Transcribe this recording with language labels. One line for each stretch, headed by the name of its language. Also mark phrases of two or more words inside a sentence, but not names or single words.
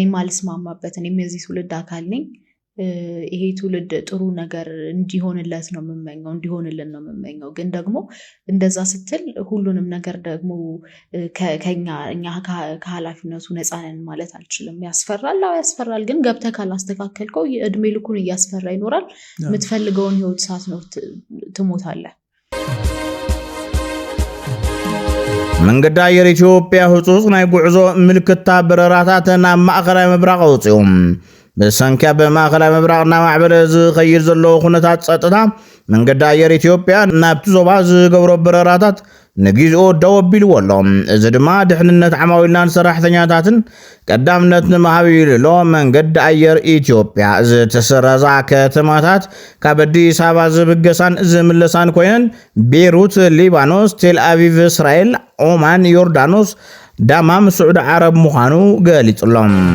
Amharic: ማልስማማበት እኔ የዚህ ትውልድ አካል ነኝ ይሄ ትውልድ ጥሩ ነገር እንዲሆንለት ነው የምመኘው እንዲሆንልን ነው የምመኘው ግን ደግሞ እንደዛ ስትል ሁሉንም ነገር ደግሞ እኛ ከኃላፊነቱ ነፃ ነን ማለት አልችልም ያስፈራል ግን ገብተህ ካላስተካከልከው እድሜ ልኩን እያስፈራ ይኖራል የምትፈልገውን ህይወት ሳት ነው ትሞታለህ
Tigrinya: መንገድ አየር ኢትዮጵያ ህጹጽ ናይ ጉዕዞ ምልክታ በረራታትና ማእኸላይ መብራቕ ወጽኦም በሰንኪያ በማእኸላይ መብራቕና ማዕበለ ዝኸይድ ዘሎ ኩነታት ፀጥታ መንገድ አየር ኢትዮጵያ ናብቲ ዞባ ዝገብሮ በረራታት ንጊዜኡ ደው ኣቢልዎ እዚ ድማ ድሕንነት ዓማዊልናን ሰራሕተኛታትን ቀዳምነት ንምሃብ ኢሉ መንገዲ ኣየር ኢትዮጵያ ዝተሰረዛ ከተማታት ካብ ኣዲስ ኣበባ ዝብገሳን ዝምለሳን ኮይነን ቤይሩት ሊባኖስ፣ ቴል አቪቭ እስራኤል፣ ኦማን ዮርዳኖስ፣ ዳማም ስዑድ ዓረብ ምዃኑ ገሊጹሎም።